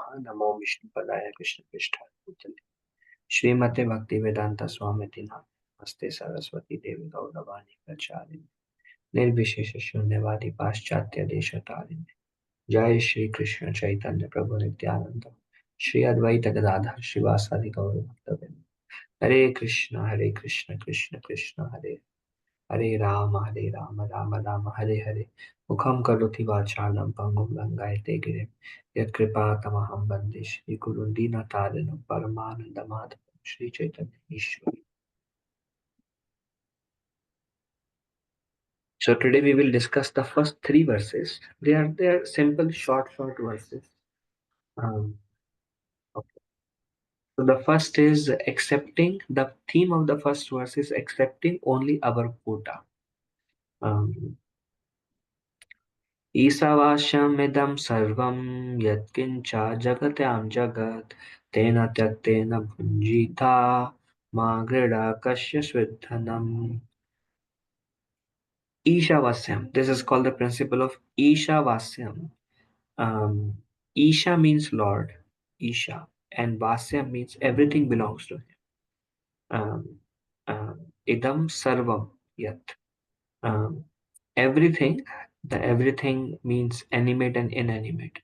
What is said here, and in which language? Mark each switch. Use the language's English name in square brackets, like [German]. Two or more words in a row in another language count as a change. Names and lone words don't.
[Sanskrit] नमो विष्णुपदाय कृष्णपृष्ठाय भूतले श्रीमते भक्तिवेदान्त स्वामिति नमस्ते सरस्वती देवी गौरवाणी प्रचारिणे निर्विशेष शून्यवादी पाश्चात्य देशतारिणे। जय श्री कृष्ण चैतन्य प्रभु नित्यानंद श्री अद्वैत गदाधर शिवासादि गौर भक्तवृंद। हरे कृष्ण कृष्ण कृष्ण हरे हरे राम राम राम हरे हरे। मुखं करोति वाचालं पङ्गुं लङ्घयते गिरिं यत्कृपातमहं वन्दे श्रीगुरुं दीनतारिणं परमानन्दमाधवं श्रीचैतन्य ईश्वर। [English] So today we will discuss the first three verses. They are simple, short verses. Um, okay. So the first is accepting. The theme of the first verse is accepting only our quota. [Sanskrit] Um, ईशावास्यमिदं सर्वं यत्किञ्च जगत्यां जगत् तेन त्यक्तेन भुञ्जीता मा गृधः कस्यस्विद्धनम्. [English] Ishavasyam. This is called the principle of Ishavasyam. Um, Isha means Lord, Isha, and Vasyam means everything belongs to him. [Sanskrit] Um, इदं सर्वं यत्. [English] Um, everything, the everything means animate and inanimate.